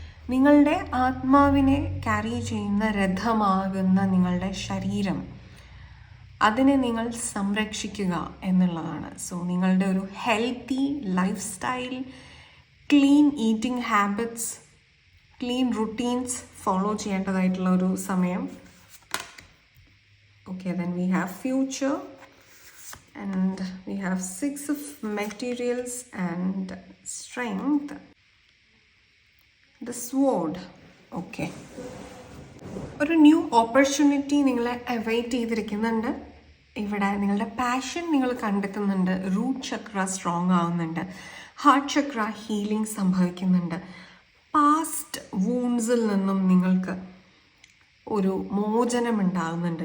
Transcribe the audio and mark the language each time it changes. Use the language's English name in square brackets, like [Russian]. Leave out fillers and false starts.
[Malayalam] നിങ്ങളുടെ ആത്മാവിനെ ക്യാരി ചെയ്യുന്ന രഥമാകുന്ന നിങ്ങളുടെ ശരീരം, അതിനെ നിങ്ങൾ സംരക്ഷിക്കുക എന്നുള്ളതാണ്. സോ നിങ്ങളുടെ ഒരു healthy life style, clean eating habits, clean routines follow ചെയ്യേണ്ടതായിട്ടുള്ള ഒരു സമയം. [English] Okay, then we have future and we have 6 of materials and strength. The sword. Okay. [Malayalam] ഒരു ന്യൂ ഓപ്പർച്യൂണിറ്റി നിങ്ങളെ അവൈറ്റ് ചെയ്തിരിക്കുന്നുണ്ട്. ഇവിടെ നിങ്ങളുടെ പാഷൻ നിങ്ങൾ കണ്ടെത്തുന്നുണ്ട്. റൂട്ട് ചക്ര സ്ട്രോങ് ആവുന്നുണ്ട്. ഹാർട്ട് ചക്ര healing സംഭവിക്കുന്നുണ്ട്. Past വൂൺസിൽ നിന്നും നിങ്ങൾക്ക് ഒരു മോചനം ഉണ്ടാകുന്നുണ്ട്.